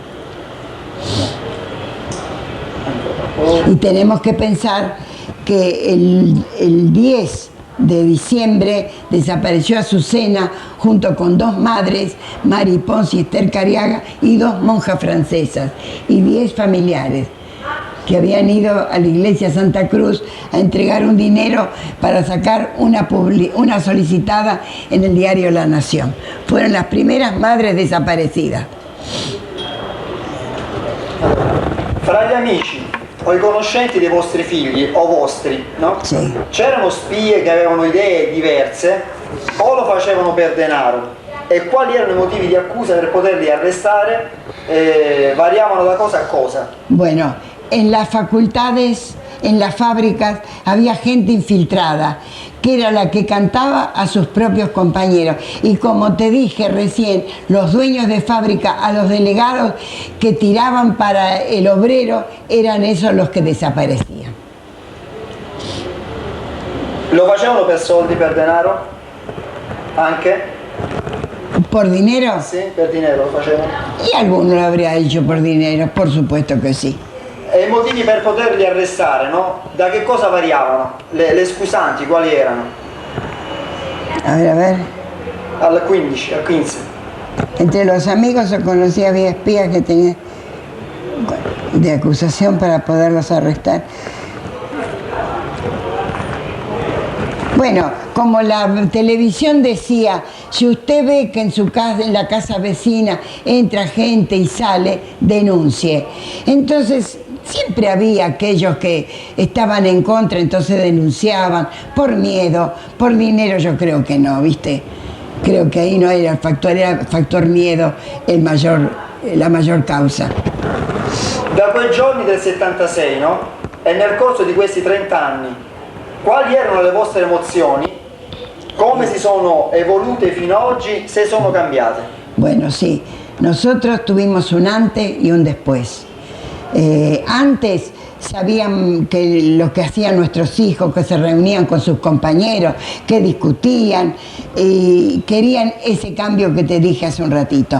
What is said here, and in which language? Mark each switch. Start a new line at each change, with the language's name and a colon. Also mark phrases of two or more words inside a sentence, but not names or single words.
Spanish: Y tenemos que pensar que el 10 de diciembre desapareció Azucena junto con 2 madres, Mari Pons y Esther Cariaga, y 2 monjas francesas, y 10 familiares que habían ido a la iglesia Santa Cruz a entregar un dinero para sacar una solicitada en el diario La Nación. Fueron las primeras madres desaparecidas.
Italian: Fra gli amici o i conoscenti dei vostri figli o vostri, no? Sì. C'erano spie che avevano idee diverse o lo facevano per denaro? e quali erano i motivi di accusa per poterli arrestare, variavano da cosa a cosa.
Spanish: Bueno, en las facultades, en las fábricas, había gente infiltrada, que era la que cantaba a sus propios compañeros. Y como te dije recién, los dueños de fábrica, a los delegados que tiraban para el obrero, eran esos los que desaparecían.
Italian: Lo facevano per soldi, per denaro? Anche?
Spanish: ¿Por dinero?
Italian: Sì, per dinero lo facevano.
Spanish: Y alguno lo habría hecho por dinero, por supuesto que sí.
Italian: E i motivi per poterli arrestare, no? Da che cosa variavano? Le scusanti quali erano?
Spanish: A ver. Al 15, al 15. Entre los amigos se conocía, había espías que tenían de acusación para poderlos arrestar. Bueno, como la televisión decía, si usted ve que en su casa, en la casa vecina, entra gente y sale, denuncie. Entonces, siempre había aquellos que estaban en contra, entonces denunciaban por miedo, por dinero yo creo que no, ¿viste? Creo que ahí no era el factor miedo la mayor causa.
Italian: Da quei giorni del 76, no? E nel corso di questi 30 anni, quali erano le vostre emozioni? Come si sono evolute fino ad oggi, se sono cambiate?
Spanish: Bueno, sí, nosotros tuvimos un antes y un después. Antes sabían que lo que hacían nuestros hijos, que se reunían con sus compañeros, que discutían y querían ese cambio que te dije hace un ratito.